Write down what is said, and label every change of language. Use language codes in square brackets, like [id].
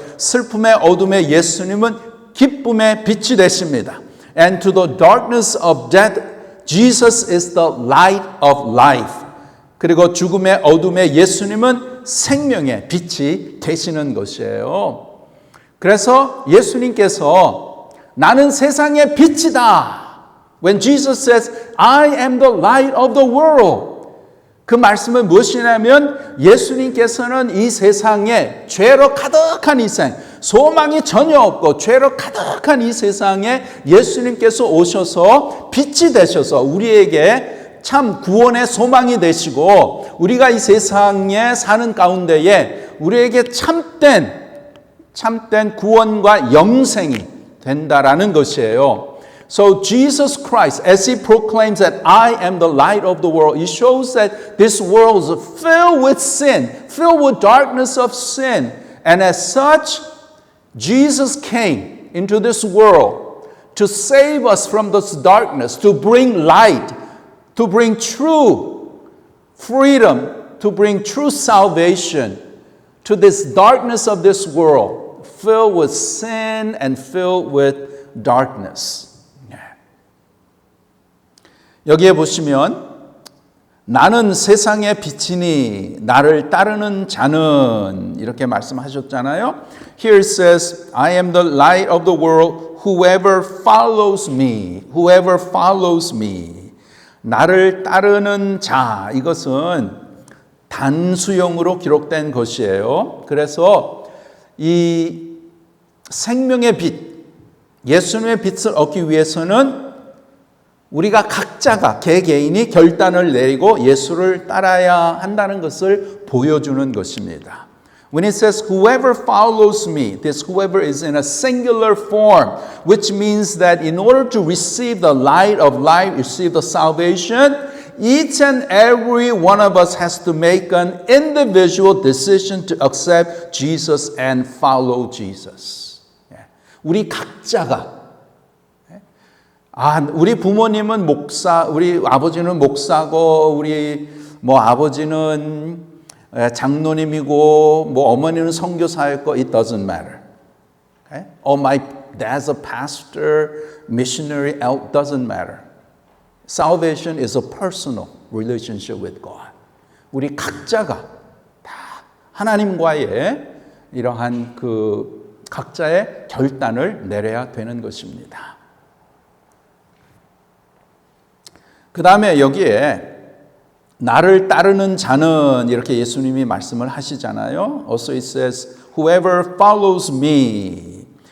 [ko] 슬픔의 어둠에 예수님은 기쁨의 빛이 되십니다. [en] And to the darkness of death, Jesus is the light of life. [ko] 그리고 죽음의 어둠에 예수님은 생명의 빛이 되시는 것이에요. 그래서 예수님께서 나는 세상의 빛이다. [en] When Jesus says, I am the light of the world. [ko] 그 말씀은 무엇이냐면 예수님께서는 이 세상에 죄로 가득한 이 세상, 소망이 전혀 없고 죄로 가득한 이 세상에 예수님께서 오셔서 빛이 되셔서 우리에게 참 구원의 소망이 되시고 우리가 이 세상에 사는 가운데에 우리에게 참된 구원과 영생이 된다라는 것이에요. [en] So Jesus Christ, as He proclaims that I am the light of the world, He shows that this world is filled with sin, filled with darkness of sin. And as such, Jesus came into this world to save us from this darkness, to bring light, to bring true freedom, to bring true salvation to this darkness of this world, filled with sin and filled with darkness. [ko] 여기에 보시면 나는 세상의 빛이니 나를 따르는 자는 이렇게 말씀하셨잖아요. [en] Here it says, I am the light of the world. Whoever follows me, whoever follows me. [ko] 나를 따르는 자, 이것은 단수형으로 기록된 것이에요. 그래서 이 생명의 빛, 예수님의 빛을 얻기 위해서는 우리가 각자가 개개인이 결단을 내리고 예수를 따라야 한다는 것을 보여주는 것입니다. [en] When it says whoever follows me, this whoever is in a singular form, which means that in order to receive the light of life, receive the salvation, each and every one of us has to make an individual decision to accept Jesus and follow Jesus. [ko] 우리 각자가 우리 부모님은 목사, 우리 아버지는 목사고, 우리 아버지는 장로님이고, 어머니는 선교사였고, [en] it doesn't matter. Okay? Oh, my dad's a pastor, missionary, it doesn't matter. Salvation is a personal relationship with God. [ko] 우리 각자가 다 하나님과의 이러한 그 각자의 결단을 내려야 되는 것입니다. 그 다음에 여기에 나를 따르는 자는 이렇게 예수님이 말씀을 하시잖아요. [en] Also it says, whoever follows me.